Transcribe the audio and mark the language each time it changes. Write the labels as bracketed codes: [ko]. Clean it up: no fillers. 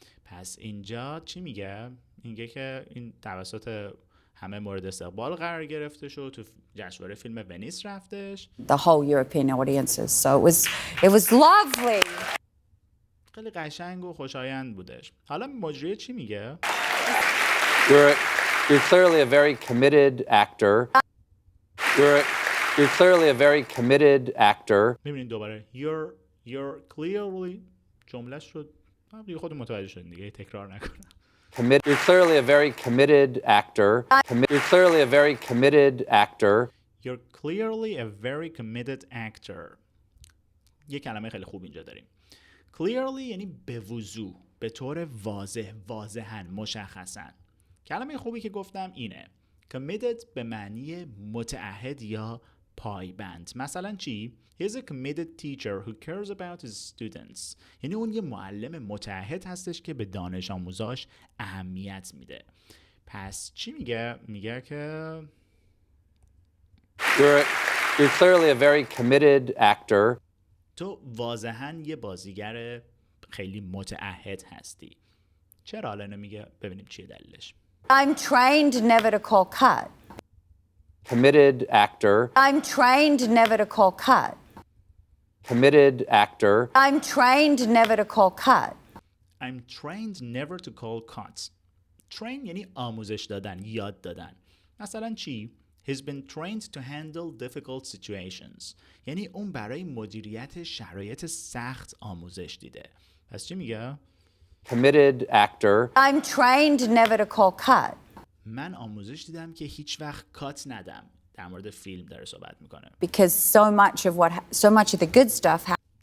[fa] پس اینجا چی میگه؟ میگه که این توسط همه مورد استقبال قرار گرفته شد، تو جشنواره فیلم ونیس رفتش. [en] The whole European audiences. So it was lovely. [fa] خیلی قشنگ و خوشایند بودش. حالا مجریه چی میگه؟ [en] You're clearly a very committed actor. You're clearly a very committed actor. [fa] میبینید دوباره [en] you're clearly [fa] جملهش رو دیگه خود متوجه شدین دیگه تکرار نکنم. [en] You're clearly a very committed actor. You're clearly a very committed actor. You're clearly a very committed actor. [fa] یه کلمه خیلی خوب اینجا داریم. Clearly یعنی به وضوح، به طور واضح، واضحاً، مشخصاً. کلمه خوبی که گفتم اینه. Committed به معنی متعهد یا پایبند. مثلا چی؟ [en] He's a committed teacher who cares about his students. [fa] یعنی اون یه معلم متعهد هستش که به دانش آموزاش اهمیت میده. پس چی میگه؟ میگه که [en] You're clearly a very committed actor. [fa] تو واضحاً یه بازیگر خیلی متعهد هستی. چرا حالا اینو میگه؟ ببینیم چیه دلیلش. [en] I'm trained never to call cut. Committed actor. I'm trained never to call cut. committed actor, I'm trained never to call cut. I'm trained never to call cuts. [fa] train یعنی آموزش دادن، یاد دادن. مثلا چی؟ [en] He's been trained to handle difficult situations. [fa] یعنی اون برای مدیریت شرایط سخت آموزش دیده. پس چی میگه؟ [en] committed actor, I'm trained never to call cut. [fa] من آموزش دیدم که هیچ وقت کات ندم. در مورد فیلم داره صحبت میکنه. [en] Because so much of the good stuff